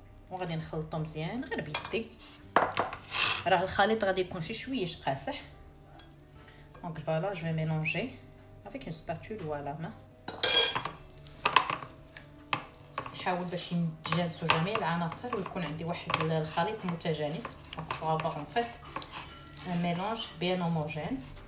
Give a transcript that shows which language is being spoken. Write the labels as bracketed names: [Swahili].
[Arabic] وغادي نخلطو مزيان غير بيدي. راه الخليط غادي يكون شويه قاصح. [French] Donc voilà, je vais mélanger avec une spatule ou à la main. [Arabic] نحاول باش يتجانسوا جميع العناصر ويكون عندي واحد الخليط متجانس. [French] Donc pour avoir en fait un mélange bien homogène.